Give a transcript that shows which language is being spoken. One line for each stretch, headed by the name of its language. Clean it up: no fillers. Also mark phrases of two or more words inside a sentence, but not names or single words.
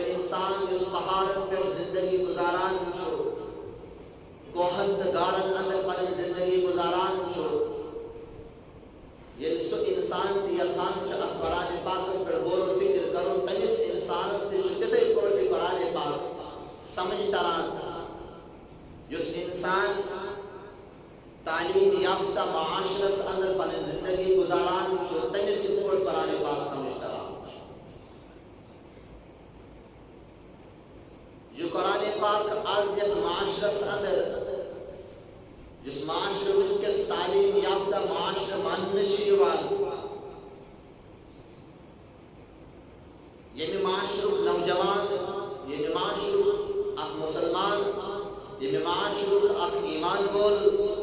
Kashmiri: انسان یُس پہاڑن پٮ۪ٹھ زندگی گزاران چھُ کوہن تہٕ غارن اندر پنٕنۍ زندگی گزاران چھُ ییٚلہِ سُہ انسان تہِ یژھان چھُ اتھ قرآن پاکس پٮ۪ٹھ غور و فکر کرُن تٔمِس انسانس تہِ چھُ تِتھٕے پٲٹھۍ یہِ قرآن پاک سمجھ تران یُس انسان تعلیم یافتہ معاشرس اندر پنٕنۍ زندگی گزاران چھُ تٔمِس یِتھ پٲٹھۍ قرآن پاک سمجھ تران یہ قرآن پاک آز یتھ معاشرس اندر یُس معاشرٕ وٕنکٮ۪س تعلیم یافتہ معاشرٕ ماننہٕ چھُ یِوان ییٚمہِ معاشرُک نوجوان ییٚمہِ معاشرُک اکھ مُسلمان ییٚمہِ معاشرُک اکھ ایمان وول